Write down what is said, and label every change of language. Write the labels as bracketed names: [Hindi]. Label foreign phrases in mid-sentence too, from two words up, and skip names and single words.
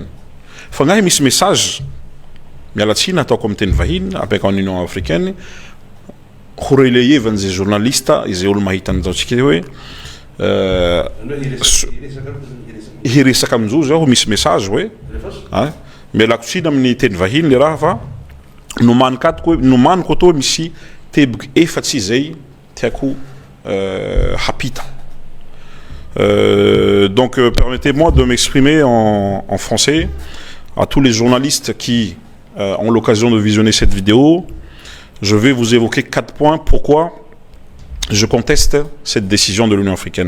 [Malagasy] Fa ngahy misy message mialatsina ataoko amin'ny teny vahiny apeka amin'ny Union africaine ho relayevan'izay journalista izay olo mahita an'izao tsika hoe hiresaka amin'izao zao misy message hoe mialako tsina amin'ny teny vahiny le raha fa nomaniko atao misy teboky efatsy izay tiako hapita. [French] Donc permettez-moi de m'exprimer en français à tous les journalistes qui ont l'occasion de visionner cette vidéo. Je vais vous évoquer 4 points pourquoi je conteste cette décision de l'Union africaine.